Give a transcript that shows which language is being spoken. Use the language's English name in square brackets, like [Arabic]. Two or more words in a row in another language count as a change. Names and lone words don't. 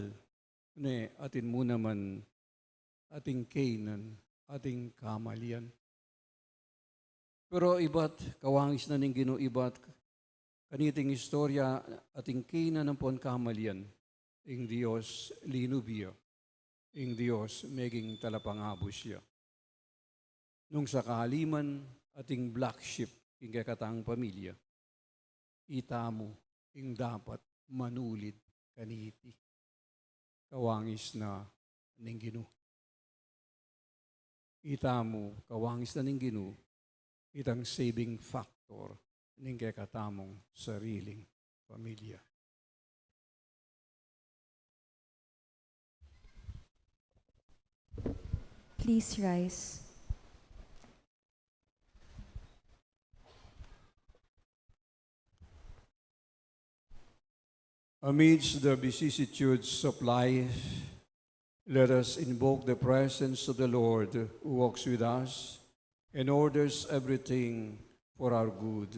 [Pampanga] Ne, atin mo naman, ating kainan, ating kamalyan. Pero iba't kawangis na ning Ginu, iba't kaniting istorya, ating kainan ng pon kamalyan. Ing Diyos linubiya, ing Diyos meging talapangabos siya. Nung sa kahaliman, ating [English] black sheep, [Pampanga] ing kakatang pamilya, itamo, ing dapat manulid kaniti. kawangis na ning Ginoo. Ita mo, kawangis na ning Ginoo, itang [English] saving factor [Pampanga] ning katamong sariling pamilya. [English] Please rise. Amidst the vicissitudes of life, let us invoke the presence of the Lord who walks with us and orders everything for our good.